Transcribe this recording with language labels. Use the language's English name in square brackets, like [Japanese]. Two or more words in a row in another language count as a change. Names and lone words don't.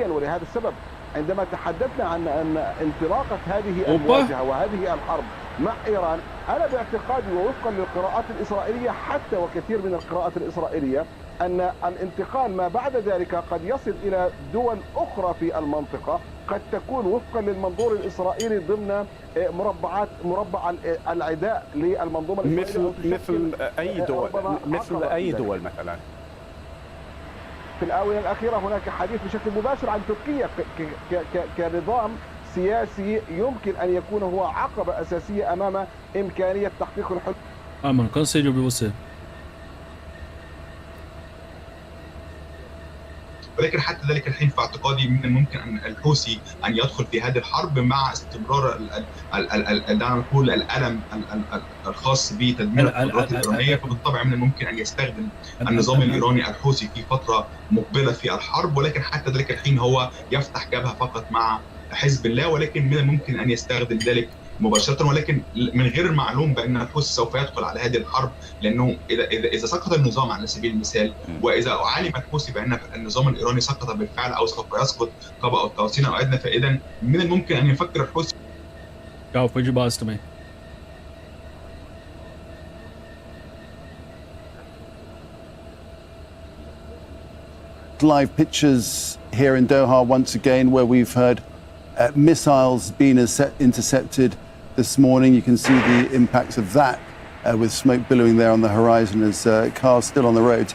[Arabic] ولهذا السبب عندما تحدثنا عن أن انطلاقة هذه المواجهة وهذه الحرب مع إيران، أنا باعتقادي ووفقا للقراءات الإسرائيلية حتى وكثير من القراءات الإسرائيلية أن الانتقال ما بعد ذلك قد يصل إلى دول أخرى في المنطقة، قد تكون وفقا للمنظور الإسرائيلي ضمن مربع العداء للمنظومة الإسرائيلية مثل أي دول مثلا. في الآونة الأخيرة هناك حديث بشكل مباشر عن تركيا كنظام سياسي يمكن أن يكون هو عقبة أساسية أمام إمكانية تحقيق الحل. [Portuguese] Mano, cansei de ouvir você. [Arabic] ولكن حتى ذلك الحين في اعتقادي من الممكن ان الحوثي ان يدخل في هذه الحرب مع استمرار دعنا نقول الالم الخاص بتدمير القدرات الايرانيه، فبالطبع من الممكن ان يستخدم النظام الايراني الحوثي في فتره مقبله في الحرب، ولكن حتى ذلك الحين هو يفتح جبهه فقط مع حزب الله، ولكن من الممكن ان يستخدم ذلك مباشرة، ولكن من غير المعلوم بأن الحوثي سوف يدخل على هذه الحرب، لأنه إذا سقط النظام على سبيل المثال، وإذا علم الحوثي بأن النظام الإيراني سقط بالفعل أو سوف يسقط قبل أو توسين أو أدنى، فإذا من الممكن أن يفكر الحوثي. [Portuguese] Foi de base também. [English] Live pictures here in Doha once again, where we've heard missiles being intercepted this morning. You can see the impacts of that with smoke billowing there on the horizon as cars still on the roads.